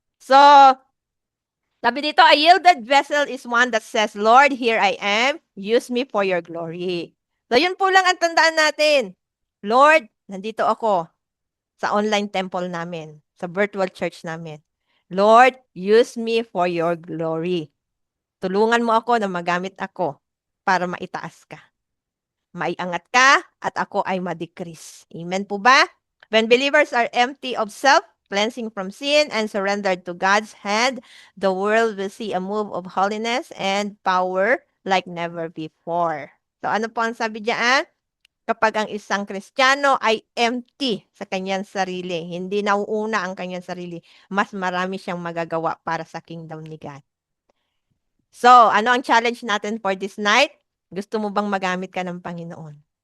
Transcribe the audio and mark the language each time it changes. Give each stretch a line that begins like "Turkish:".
English: So, sabi dito, a yielded vessel is one that says, Lord, here I am. Use me for your glory.
Filipino: So, yun po lang ang tandaan natin. Lord, nandito ako sa online temple namin, sa virtual church namin.
English: Lord, use me for your glory.
Filipino: Tulungan mo ako na magamit ako para maitaas ka. Maiangat ka at ako ay ma-decrease. Amen po ba?
English: When believers are empty of self, cleansing from sin, and surrendered to God's hand, the world will see a move of holiness and power like never before.
Filipino: So ano po ang sabi diyan? Kapag ang isang Kristiyano ay empty sa kanyang sarili, hindi nauuna ang kanyang sarili, mas marami siyang magagawa para sa kingdom ni God. So, ano ang challenge natin for this night? Gusto mo bang magamit ka ng Panginoon?